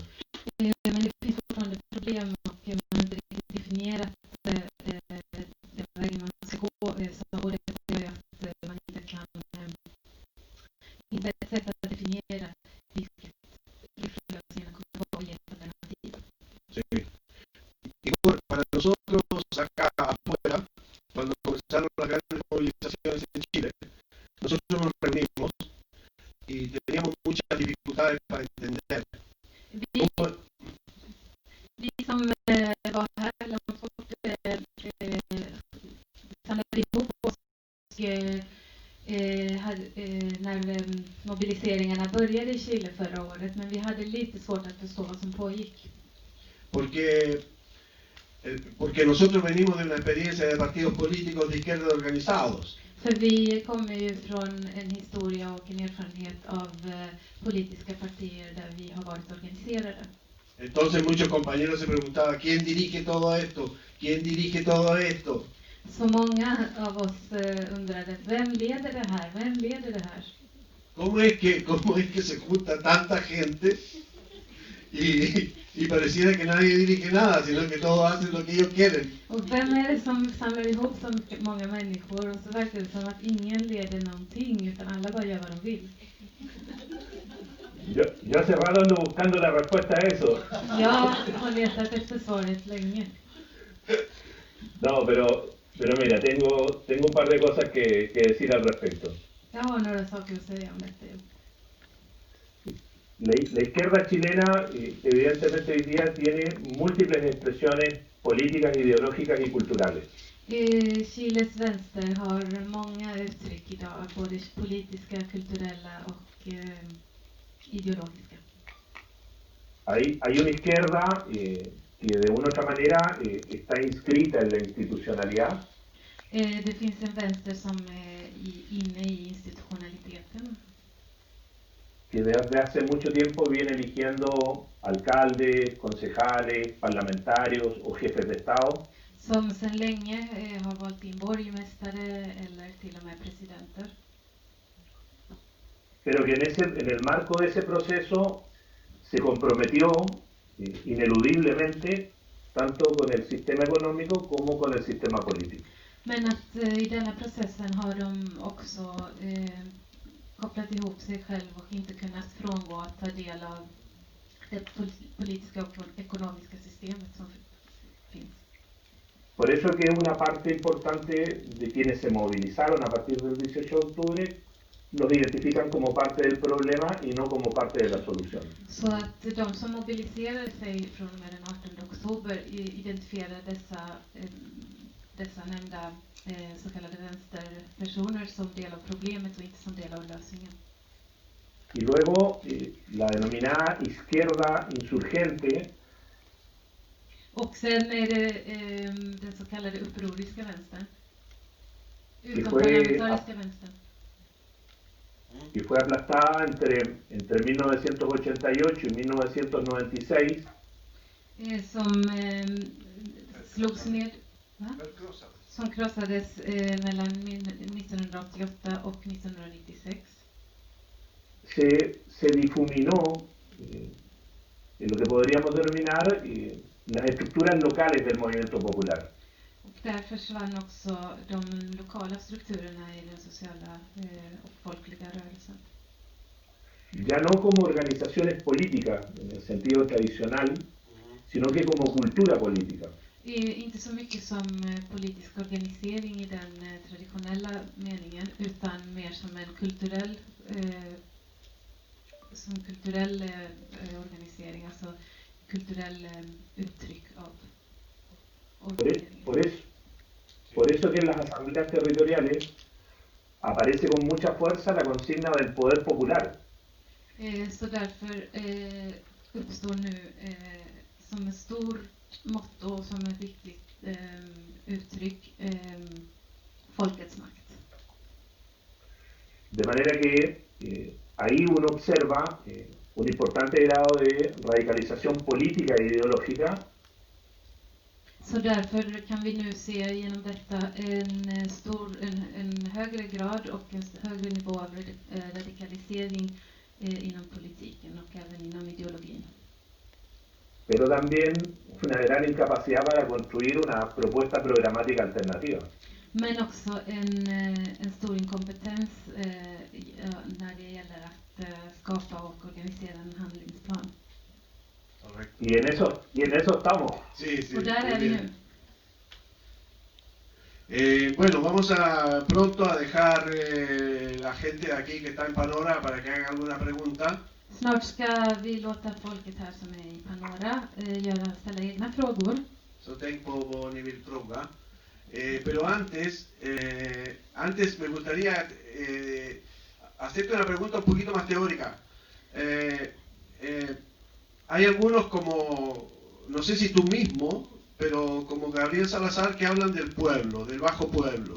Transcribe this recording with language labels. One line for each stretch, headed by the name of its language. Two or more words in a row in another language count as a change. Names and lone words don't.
Swedish: Men det finns fortfarande problem och man har inte riktigt definierat den vägen man ska gå. Och det gör ju att man inte kan hitta ett sätt att definiera vilken lösningen kommer att vara i ett alternativ.
Spanish: Sí. Y bueno, para nosotros acá afuera, cuando comenzaron las grandes movilizaciones en Chile, nosotros nos reunimos y teníamos muchas dificultades para entender cómo,
Swedish: Vi som var här långt bort samlade ihop oss när mobiliseringarna började i Chile förra året, men vi hade lite svårt att förstå vad som pågick.
Spanish: porque nosotros venimos de una experiencia de partidos políticos de izquierda organizados.
Swedish: För vi kommer ju från en historia och en erfarenhet av politiska partier där vi har varit organiserade.
Spanish: Entonces muchos compañeros se preguntaban, ¿quién dirige todo esto? ¿Quién dirige todo esto?
Swedish: Så många av oss undrade, vem leder det här? Vem leder det här?
Spanish: ¿Cómo es que se junta tanta gente y pareciera que nadie dirige nada, sino que todos hacen lo que ellos quieren?
Swedish: Och vem är det som samlar ihop så många människor, och så verkar det som att ingen leder någonting utan alla bara gör vad de vill.
Spanish: Yo hace rato ando buscando la respuesta a eso.
Swedish: Jag har letat efter svaret länge.
Spanish: No, pero mira, tengo un par de cosas que decir al respecto.
Swedish: Jag har några saker att säga om detta.
Spanish: La izquierda chilena evidentemente hoy día tiene múltiples expresiones políticas, ideológicas y culturales.
Swedish: Chiles vänster har många uttryck idag, både politiska, kulturella och ideologiska.
Spanish: Hay una izquierda que de una u otra manera está inscrita en la institucionalidad.
Swedish: Det finns en vänster som är inne i institutionaliteten.
Spanish: Que desde hace mucho tiempo viene eligiendo alcaldes, concejales, parlamentarios o jefes de Estado.
Swedish: Som sedan länge har valt in borgmästare eller till och med presidenter.
Spanish: Pero que en el marco de ese proceso se comprometió ineludiblemente tanto con el sistema económico como con el sistema político.
Swedish: Men att i denna processen har de också kopplat ihop sig själv och inte kunnat frångå att ta del av det politiska och ekonomiska systemet som finns.
Spanish: Por eso que una parte importante de quienes se movilizaron a partir del 18 de octubre los identifican como parte del problema y no como parte de la solución.
Swedish: Så att de som mobiliserade sig från och med den 18 oktober identifierar dessa nämnda så kallade vänsterpersoner som del av problemet och inte som del av lösningen.
Spanish: Y luego la denominada izquierda insurgente.
Swedish: Och sen är det den så kallade upproriska vänstern. Utomparlamentariska vänstern.
Spanish: Que fue aplastada entre 1988 y 1996.
Swedish: Som slogs ner. Som krossades mellan 1988 och 1996.
Spanish: Se difuminó en lo que podríamos denominar las estructuras locales del movimiento popular.
Swedish: Och där försvann också de lokala strukturerna i den sociala och folkliga rörelsen.
Spanish: ya no como organizaciones políticas en el sentido tradicional, sino que como cultura política.
Swedish: Inte så mycket som politisk organisering i den traditionella meningen, utan mer som en kulturell organisering, alltså kulturell uttryck av organisering.
Spanish: Por eso que en las asambleas territoriales aparece con mucha fuerza la consigna del poder popular.
Swedish: Så därför uppstår nu som ett stort motto och som ett viktigt uttryck folkets makt.
Spanish: De manera que ahí uno observa un importante grado de radicalización política e ideológica.
Swedish: Så därför kan vi nu se genom detta en högre grad och en högre nivå av radikalisering inom politiken och även inom ideologin.
Spanish: Pero también una gran incapacidad para construir una propuesta programática alternativa.
Swedish: Men också en stor inkompetens när det gäller att skapa och organisera en handlingsplan.
Spanish: Y en eso estamos. Sí,
Swedish: Och där är vi nu.
Spanish: Bueno, vamos a pronto a dejar la gente de aquí que está en Panora para que hagan alguna pregunta.
Swedish: Snart ska vi låta folket här som är i Panora ställa egna frågor. So tengo nivel droga.
Spanish: Pero antes me gustaría hacerte una pregunta un poquito más teórica. Hay algunos como, no sé si tú mismo, pero como Gabriel Salazar, que hablan del pueblo, del bajo pueblo.